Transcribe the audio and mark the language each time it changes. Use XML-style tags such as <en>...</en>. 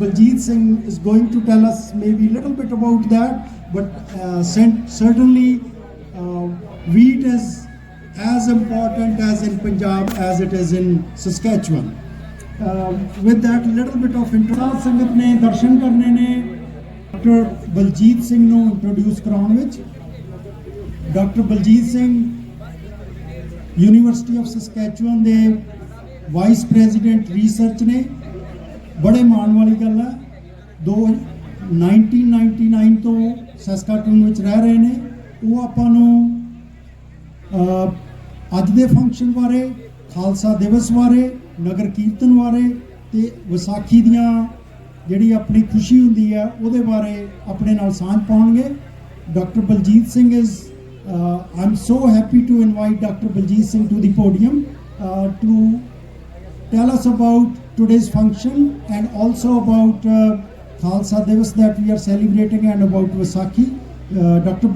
<en>Baljeet Singh is going to tell us maybe a little bit about that, but certainly wheat is as important as in Punjab as it is in Saskatchewan. With that little bit of introduction,</en> <pa>ਸੰਗਤ ਨੇ ਦਰਸ਼ਨ ਕਰਨੇ ਨੇ doctor Baljit Singh ਨੂੰ introduce ਕਰਾਉਣ ਵਿੱਚ। Doctor Baljit Singh university of Saskatchewan ਦੇ vice president research ਨੇ। ਬੜੇ ਮਾਣ ਵਾਲੀ ਗੱਲ ਹੈ, 1999 ਤੋਂ ਸੈਸਕਾਟੂਨ ਵਿੱਚ ਰਹਿ ਰਹੇ ਨੇ। ਉਹ ਆਪਾਂ ਨੂੰ ਅੱਜ ਦੇ ਫੰਕਸ਼ਨ ਬਾਰੇ, ਖਾਲਸਾ ਦਿਵਸ ਬਾਰੇ, ਨਗਰ ਕੀਰਤਨ ਬਾਰੇ ਤੇ ਵਿਸਾਖੀ ਦੀਆਂ ਜਿਹੜੀ ਆਪਣੀ ਖੁਸ਼ੀ ਹੁੰਦੀ ਹੈ ਉਹਦੇ ਬਾਰੇ ਆਪਣੇ ਨਾਲ ਸਾਂਝ ਪਾਉਣਗੇ।</pa> <en>Doctor Baljeet Singh is I'm so happy to invite Dr. Baljeet Singh to the podium to tell us about today's function and also about Khalsa Divas that we are celebrating and about Vaisakhi. Dr.</en>